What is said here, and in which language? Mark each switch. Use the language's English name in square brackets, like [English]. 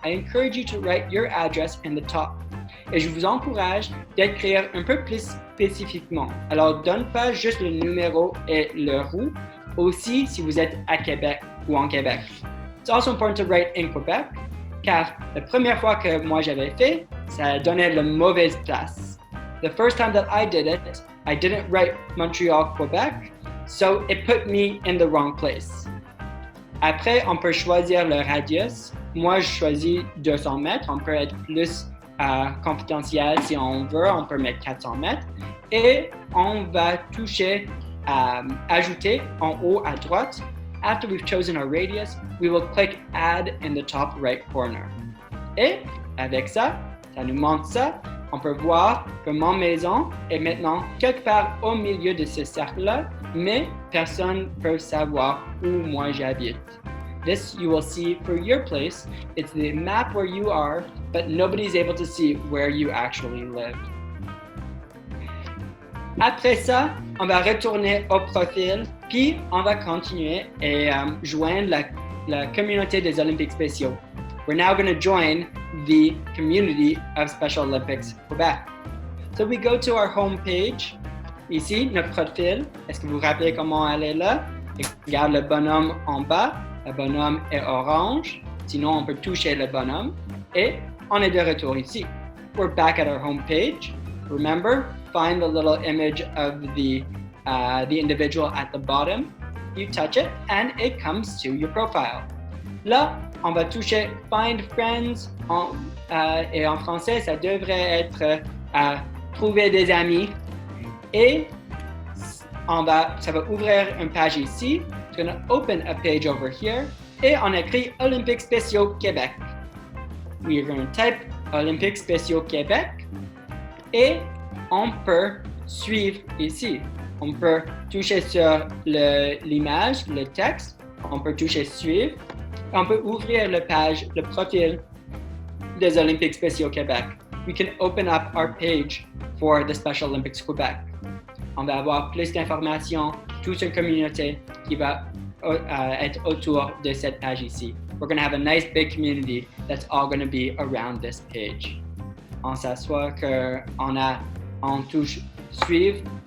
[English] I encourage you to write your address in the top. [French] Et je vous encourage d'écrire un peu plus spécifiquement. Alors, donne pas juste le numéro et le roue, aussi si vous êtes à Québec ou en Québec. [English] It's also important to write in Quebec, [French] car la première fois que moi j'avais fait, ça donnait la mauvaise place. [English] The first time that I did it, I didn't write Montreal, Quebec, so it put me in the wrong place. [French] Après, on peut choisir le radius. Moi, je choisis 200 mètres. On peut être plus confidentiel si on veut. On peut mettre 400 mètres. Et on va toucher ajouter en haut à droite. [English] After we've chosen our radius, we will click Add in the top right corner. [French] Et avec ça, ça nous montre ça. On peut voir que ma maison est maintenant quelque part au milieu de ce cercle-là, mais personne ne peut savoir où moi j'habite. [English] This you will see for your place. It's the map where you are, but nobody's able to see where you actually live. [French] Après ça, on va retourner au profil, puis on va continuer et joindre la communauté des Olympiques spéciaux. [English] We're now going to join the community of Special Olympics Quebec. So we go to our home page. [French] Ici, notre profil. Est-ce que vous vous rappelez comment aller là? Regarde le bonhomme en bas. Le bonhomme est orange. Sinon, on peut toucher le bonhomme. Et on est de retour ici. [English] We're back at our home page. Remember, find the little image of the individual at the bottom. You touch it, and it comes to your profile. [French] Là, on va toucher Find Friends et en français, ça devrait être Trouver des amis. Et ça va ouvrir une page ici. [English] It's going to open a page over here. [French] Et on écrit [English] Olympiques spéciaux Québec. We are going to type Olympiques spéciaux Québec. [French] Et on peut suivre ici. On peut toucher sur l'image, le texte. On peut toucher Suivre. On peut ouvrir le profil des Olympiques spéciaux Québec. [English] We can open up our page for the Special Olympics Quebec. [French] On va avoir plus d'informations, toute une communauté qui va être autour de cette page ici. [English] We're going to have a nice big community that's all going to be around this page. [French] On s'assoit on touche Suivre.